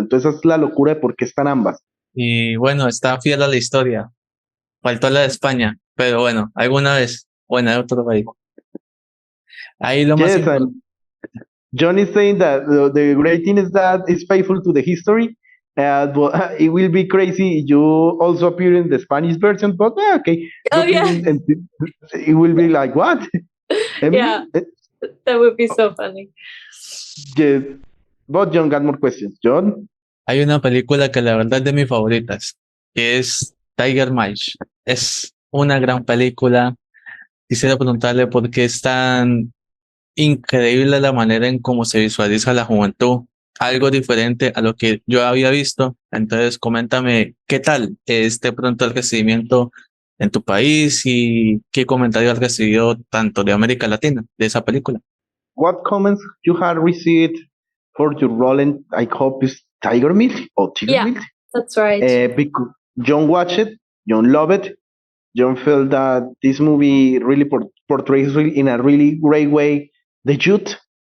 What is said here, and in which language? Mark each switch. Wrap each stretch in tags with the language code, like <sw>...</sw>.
<es>Entonces esa es la locura de por qué están ambas. Y bueno, está fiel a la historia. Faltó la de España, pero bueno, alguna vez, o en otro país. Ahí lo más</es> <en>Yes,</en> <es>importante.</es> <en>and Jhon is saying that the great thing is that it's faithful to the history. But it will be crazy. You also appear in the Spanish version, but okay. Oh, yeah. It will be like, what? Emily? Yeah, that would be so funny. Yes. But Jhon got more questions. Jhon?</en> <es>Hay una película que la verdad es de mis favoritas, que es Tiger Mask. Es una gran película. Quisiera preguntarle por qué es tan increíble la manera en cómo se visualiza la juventud. Algo diferente a lo que yo había visto. Entonces, coméntame qué tal es de pronto el recibimiento en tu país y qué comentario has recibido tanto de América Latina de esa película.</es> <en>What comments you have received for your role in, I hope, is Tiger Milk or Tiger Yeah, Milk? that's right. Because Jhon watched it, Jhon loved it, Jhon felt that this movie really portrays in a really great way the youth.</en>